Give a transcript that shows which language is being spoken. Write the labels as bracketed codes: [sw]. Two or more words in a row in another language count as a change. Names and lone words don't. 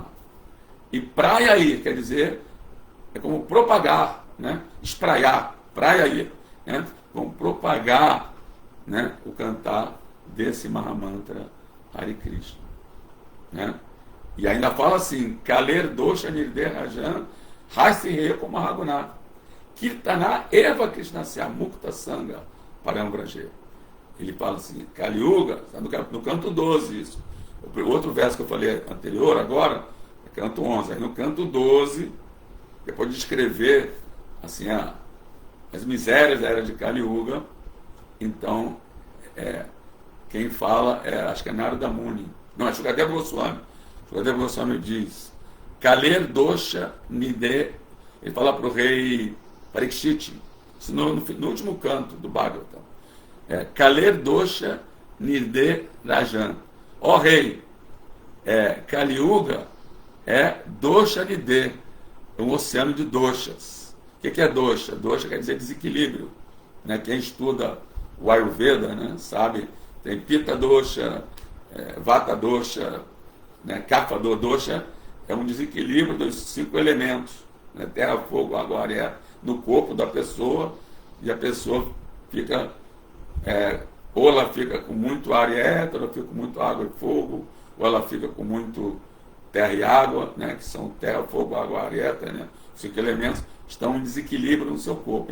[pt] E Prayayi quer dizer, é como propagar, né? Espraiar, Prayayi, né? Como propagar, né, o cantar desse Mahamantra Hare Krishna, né? E ainda fala assim, [sa] Kaler Dosha Nirderajan Hasireco Mahagunath Kirtana Eva Krishna Mukta Sangha Parambraje. [pt] Ele fala assim, Kali Yuga, no canto 12 isso. O outro verso que eu falei anterior, agora, é canto 11. Aí no canto 12, depois de descrever assim, as misérias da era de Kali Yuga, então, quem fala acho que é Narada Muni. Não, é Shukadeva Goswami. Shukadeva Goswami diz, [sa] Kaler dosha nide, [pt] ele fala para o rei Parikshit, isso no último canto do Bhagavatam, [sa] Kaler dosha nide rajan, [pt] ó rei, [sa] Kali Yuga dosha nide, [pt] é um oceano de doshas. O que é dosha? Dosha quer dizer desequilíbrio, né? Quem estuda o Ayurveda, né, sabe, tem [sa] Pitta dosha, Vata dosha, [pt] né, [sa] Kapha dosha, [pt] é um desequilíbrio dos 5 elementos, né, terra, fogo, água, ar, no corpo da pessoa, e a pessoa fica, ou ela fica com muito ar e éter, ou ela fica com muito água e fogo, ou ela fica com muito terra e água, né, que são terra, fogo, água, ar e éter, né, os 5 elementos estão em desequilíbrio no seu corpo.